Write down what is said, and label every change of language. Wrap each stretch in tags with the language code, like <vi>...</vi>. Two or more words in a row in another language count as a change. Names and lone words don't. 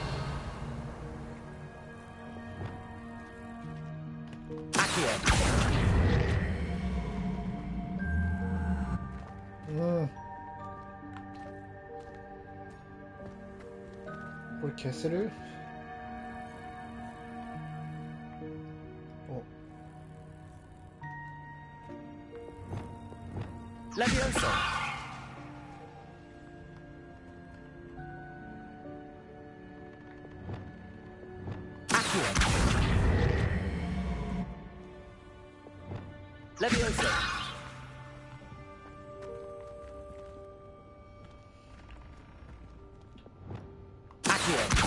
<ja>Accio. これ消せる？お。 Levioso. Levioso. Accio.</ja>